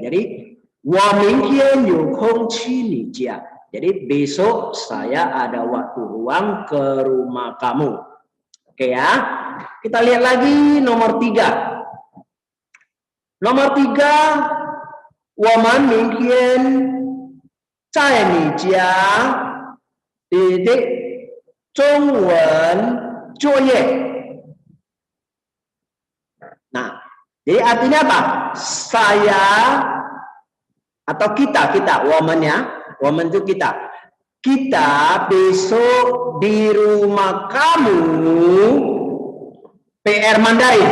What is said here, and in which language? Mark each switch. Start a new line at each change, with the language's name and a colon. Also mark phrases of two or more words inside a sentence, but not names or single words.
Chinese: Jadi 我明天有空去你家.
Indonesian: Jadi besok saya ada waktu ruang ke rumah kamu. Oke ya. Kita lihat lagi nomor 3. Nomor 3,
Chinese: 我们明天在你家中文作业.
Indonesian: Nah, jadi artinya apa? Saya atau kita, woman ya, woman itu kita. Kita besok di rumah kamu PR Mandarin.